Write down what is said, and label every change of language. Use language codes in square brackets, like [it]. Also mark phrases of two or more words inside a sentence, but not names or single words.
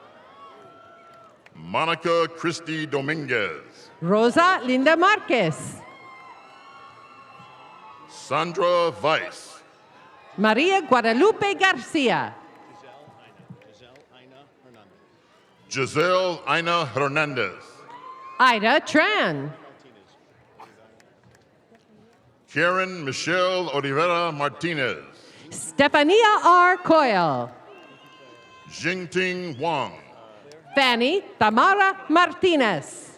[en] Monica Christie Dominguez. Rosa Linda Marquez. Sandra Weiss. Maria Guadalupe Garcia. Giselle Aina Hernandez. Ida Tran. Karen Michelle Oliveira Martinez. Stefania R. Coyle. Jingting Wang. Fanny Tamara Martinez.